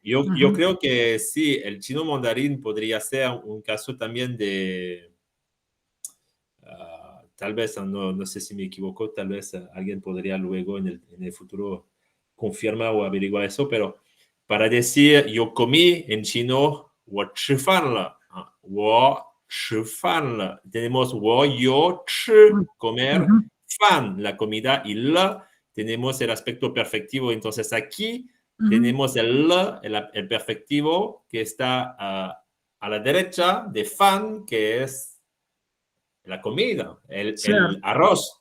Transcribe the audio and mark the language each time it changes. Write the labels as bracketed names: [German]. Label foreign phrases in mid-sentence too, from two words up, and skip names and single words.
[Spanish] Yo creo que sí, el chino mandarín podría ser un caso también de, tal vez, no sé si me equivoco, tal vez alguien podría luego en el futuro confirmar o averiguar eso, pero para decir yo comí en chino, [Chinese] 我吃饭了, 我吃饭了. [Spanish] Tenemos [Chinese] 我有吃, [Spanish] comer, fan, la comida, y la tenemos el aspecto perfectivo. Entonces aquí tenemos el perfectivo que está a la derecha de fan, que es la comida, el arroz.